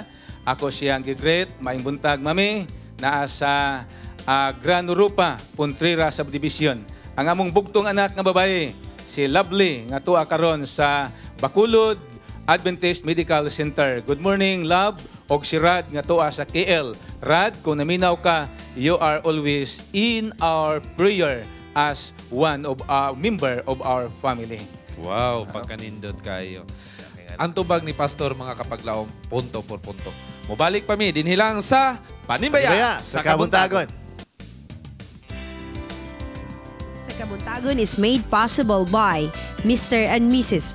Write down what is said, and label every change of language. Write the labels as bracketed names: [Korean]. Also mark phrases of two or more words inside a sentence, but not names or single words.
[Cebuano] Ako siyang gigreet, maing buntag mami, naa sa Gran Europa, Puntrera Subdivision. Ang among bugtong anak nga babae, si Lovely, nga tuwa karon sa Bacolod Adventist Medical Center. [English] Good morning, Love. [Cebuano] Og si Rad nga tuwa sa KL. Rad, kung naminaw ka, [English] you are always in our prayer as one of our member of our family. [Cebuano] Wow, pagkanindot kayo. Ang tubag ni Pastor, mga kapaglaom, [Spanish] punto por punto. [Cebuano] Mubalik pa mi, dinhilang sa Panimbaya sa Kabuntagon. [English] Sa Kabuntagon is made possible by Mr. and Mrs.